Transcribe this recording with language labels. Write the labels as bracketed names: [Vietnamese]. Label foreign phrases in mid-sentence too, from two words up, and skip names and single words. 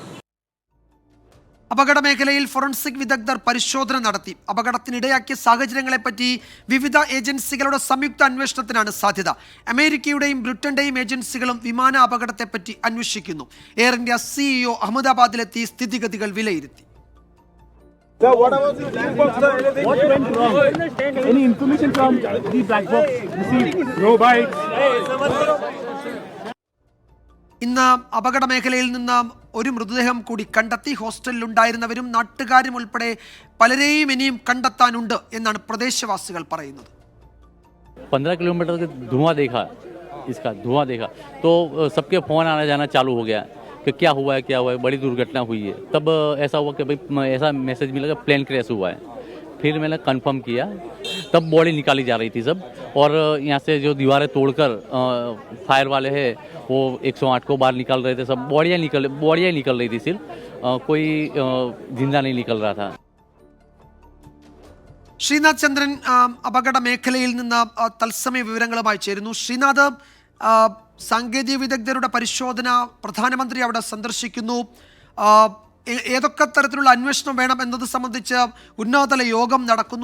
[Malayalam] അപകട മേഖലയിൽ ഫോറൻസിക് വിദഗ്ധർ പരിശോധന നടത്തി. അപകടത്തിനിടയാക്കിയ സാഹചര്യങ്ങളെപ്പറ്റി വിവിധ ഏജൻസികളുടെ സംയുക്ത അന്വേഷണത്തിനാണ് സാധ്യത. അമേരിക്കയുടെയും ബ്രിട്ടന്റെയും ഏജൻസികളും വിമാന അപകടത്തെപ്പറ്റി അന്വേഷിക്കുന്നു. എയർ ഇന്ത്യ CEO അഹമ്മദാബാദിലെത്തി സ്ഥിതിഗതികൾ വിലയിരുത്തി. [English] Sir, what about the black box, sir? What went wrong? Any information from the black box? No bites. [Malayalam] ഇന്ന് അപകട മേഖലയിൽ നിന്ന് ഒരു മൃതദേഹം കൂടി കണ്ടെത്തി. ഹോസ്റ്റലിലുണ്ടായിരുന്നവരും നാട്ടുകാരും ഉൾപ്പെടെ പലരെയും ഇനിയും കണ്ടെത്താനുണ്ട് എന്നാണ് പ്രദേശവാസികൾ പറയുന്നത്. [Hindi] 15 किलोमीटर का धुआं देखा तो सबके फ़ोन आना जाना चालू हो गया कि क्या हुआ है, बड़ी दुर्घटना हुई है. तब ऐसा हुआ कि भाई ऐसा मैसेज मिला कि [English] plane crash [Hindi] हुआ है. फिर मैंने कंफर्म किया, तब बॉडी निकाली जा रही थी सब. और यहाँ से जो दीवारें तोड़कर फायर वाले हैं वो 108 को बाहर निकाल रहे थे. सब बॉडियाँ निकल रही थी सिर्फ, कोई जिंदा नहीं निकल रहा था. [Malayalam] ശ്രീനാഥ് ചന്ദ്രൻ അപകട മേഖലയിൽ നിന്ന് തത്സമയ വിവരങ്ങളുമായി ചേരുന്നു. ശ്രീനാഥ്, സാങ്കേതിക വിദഗ്ധരുടെ പരിശോധന, പ്രധാനമന്ത്രി അവിടെ സന്ദർശിക്കുന്നു. ഏതൊക്കെ തരത്തിലുള്ള അന്വേഷണം വേണം എന്നത് സംബന്ധിച്ച് ഉന്നതതല യോഗം നടക്കുന്നു.